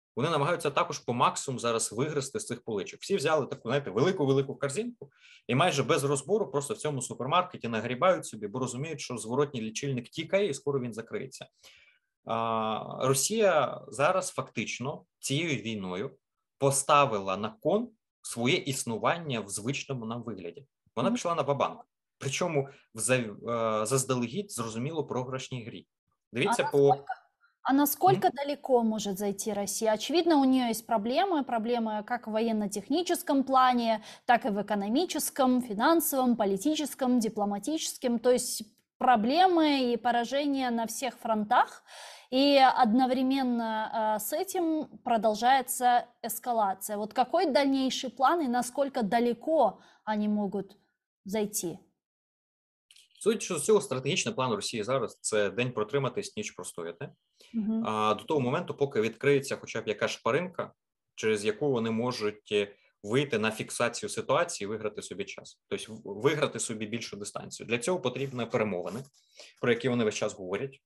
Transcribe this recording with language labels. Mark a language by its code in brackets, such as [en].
[uk] Вони намагаються також по максимуму зараз вигризти з цих поличок. Всі взяли таку, знаєте, велику корзинку і майже без розбору просто в цьому супермаркеті нагрібають собі, бо розуміють, що зворотній лічильник тікає і скоро він закриється. Росія зараз фактично цією війною поставила на кон своє існування в звичному нам вигляді. Вона пішла на ва-банк. Причому заздалегідь зрозуміло програшній грі. Дивіться [ru] А насколько далеко может зайти Россия? Очевидно, у нее есть проблемы как в военно-техническом плане, так и в экономическом, финансовом, политическом, дипломатическом. То есть проблемы и поражения на всех фронтах. И одновременно с этим продолжается эскалация. Вот какой дальнейший план и насколько далеко они могут зайти? [uk] Судячи з цього, стратегічний план Росії зараз – це день протриматись, ніч простояти. До того моменту, поки відкриється хоча б якась шпаринка, через яку вони можуть вийти на фіксацію ситуації і виграти собі час. Тобто виграти собі більшу дистанцію. Для цього потрібні перемовини, про які вони весь час говорять.